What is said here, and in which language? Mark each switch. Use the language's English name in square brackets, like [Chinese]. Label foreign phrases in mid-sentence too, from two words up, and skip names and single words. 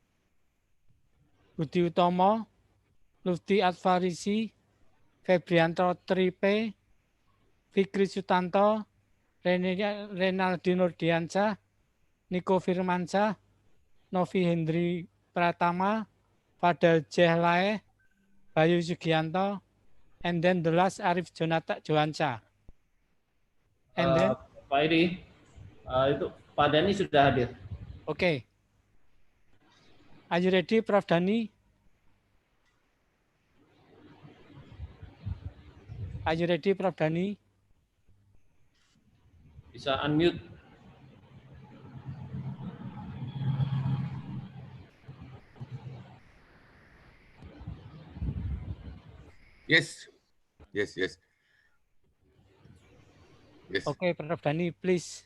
[English] Budi Utomo, Lufti Adfarisi, Febrianto Tripe, Fikri Sutanto, Renaldi Nurdiansyah, Niko Firmansyah, Novi Hendri Pratama, Fadal Jehlae, Bayu Sugianto, and then the last Arif Jonata Johansyah. And then [Indonesian] Pak Edi, itu Pak Dani sudah hadir. [English] Okay. Are you ready, Prof. Dani? Are you ready, Prof. Dani? [Indonesian] Bisa unmute. [English] Yes. Yes. Oke, Prof. Dani, please.